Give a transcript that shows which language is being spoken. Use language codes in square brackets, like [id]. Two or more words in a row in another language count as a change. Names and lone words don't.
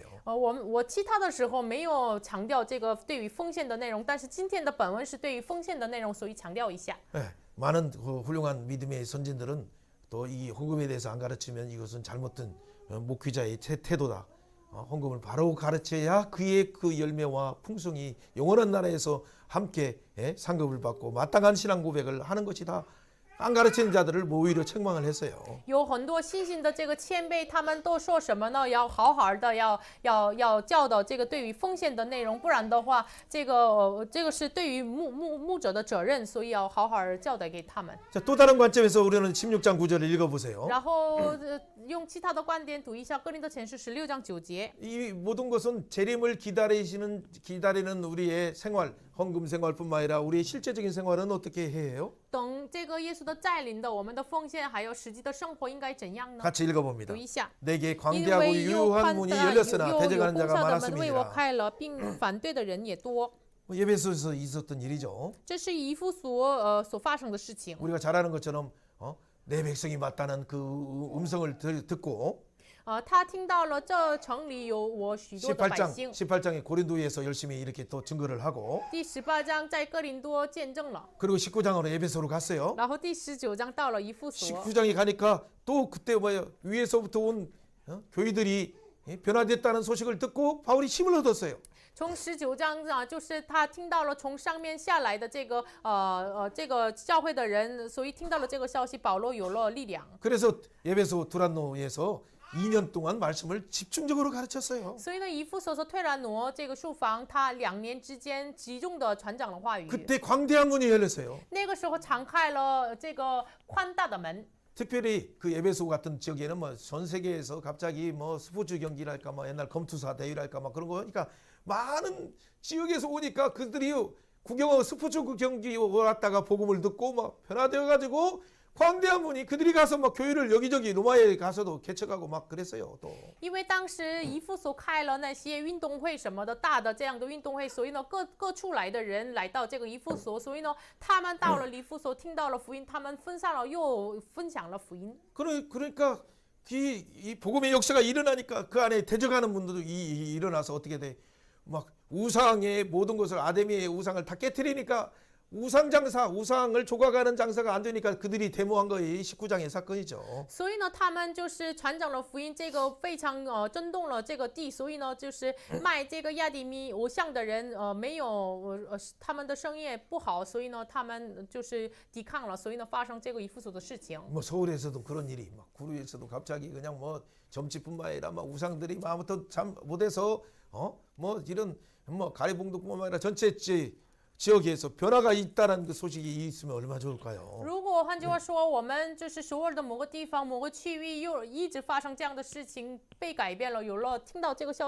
[zh] 我其他的时候没有强调这个对于奉献的内容，但是今天的本文是对于奉献的内容，所以强调一下。 [ko] 많은 훌륭한 믿음의 선진들은 또 이 헌금에 대해서 안 가르치면 이것은 잘못된 목회자의 태도다. 헌금을 바로 가르쳐야 그의 그 열매와 풍성이 영원한 나라에서 함께 상급을 받고 마땅한 신앙 고백을 하는 것이다. 안 가르치는 자들을 오히려 책망을 했어요. [zh] 有很多信心的这个谦卑，他们都说什么呢？要好好的，要教导这个对于奉献的内容，不然的话，这个是对于牧者的责任，所以要好好教导给他们。 [ko] 자, 또 다른 관점에서 우리는 16장 9절을 읽어보세요. [zh] 然后用其他的观点读一下《哥林多前书》16章9节。 [ko] 이 모든 것은 재림을 기다리는 우리의 생활, 헌금 생활뿐만 아니라 우리의 실제적인 생활은 어떻게 해요? [zh] 等这个耶稣的再临的，我们的奉献还有实际的生活应该怎样呢？ [ko] 같이 읽어봅니다. [zh] 读一下。 [ko] 내게 [zh] 因 [ko] 광대하고 [zh] 为又 [ko] 유효한 [zh] 宽 [ko] 문이 [zh] 大， [ko] 열렸으나 [zh] 又有 [ko] 대적하는 [zh] 功 [ko] 자가 [zh] 效的门为我 [ko] 많았습니다. [zh] 开了，并反对的人也多。 [ko] 예배소에서 있었던 일이죠. [zh] 这是以弗所所发生的事情。 [ko] 우리가 잘 아는 것처럼 내 백성이 맞다는 그 음성을 듣고 [zh] 他听到了这城里有我许多的百姓。 [ko] 18장에 고린도에서 열심히 이렇게 또 증거를 하고 [zh] 第18章在哥林多见证了， [ko] 그리고 19장으로 에베소로 갔어요. [zh] 然后第19章到了以弗所。 [ko] 19장에 가니까 또 그때 위에서부터 온 교회들이 변화됐다는 소식을 듣고 바울이 힘을 얻었어요. [zh] 从19章就是他听到了从上面下来的这个教会的人，所以听到了这个消息，保罗有了力量。 [ko] 그래서 에베소 두란노에서 2년 동안 말씀을 집중적으로 가르쳤어요. [zh] 所以呢，以弗所说推兰挪这个书房，他2年之间集中的传讲了话语。 [ko] 그때 광대한 문이 열렸어요. [zh] 那个时候敞开了这个宽大的门。 [ko] 특별히 그 에베소 같은 지역에는 뭐 전 세계에서 갑자기 뭐 스포츠 경기랄까 뭐 옛날 검투사 대회랄까 막 그런 거 그러니까 많은 지역에서 오니까 그들이 구경하고 스포츠 경기 왔다가 복음을 듣고 막 변화되어 가지고 광대한 분이 그들이 가서 막 교회를 여기저기 로마에 가서도 개척하고 막 그랬어요. 또 [zh] 因为当时以弗所开了那些运动会什么的大的这样的运动会，所以呢各处来的人来到这个以弗所，所以呢他们到了以弗所听到了福音，他们分散了又分享了福音。 [ko] 그러니까 이 복음의 역사가 일어나니까 그 안에 대적하는 분들도 일어나서 어떻게 돼? 막 우상의 모든 것을 아데미의 우상을 다 깨트리니까 우상 장사, 우상을 조각하는 장사가 안 되니까 그들이 데모한 거의 19장의 사건이죠. [zh] 所以呢，他们就是传讲了福音，这个非常震动了这个地。所以呢，就是卖这个亚底米偶像的人没有他们的生意不好，所以呢，他们就是抵抗了，所以呢，发生这个以弗所的事情。 [ko] 뭐 서울에서도 그런 일이 막 구루에서도 갑자기 그냥 뭐 점집뿐만 아니라 막 우상들이 아무튼 참 못해서 뭐 이런 뭐 가리봉도뿐만 아니라 전체 지역에서 변화가 있다는 그 소식이 있으면 얼마나 좋을까요? [zh] 如果换句话说，我们就是首尔的某个地方、某个区域又一直发生这样的事情，被改变了，有了听到这个消息的话，该多好呢？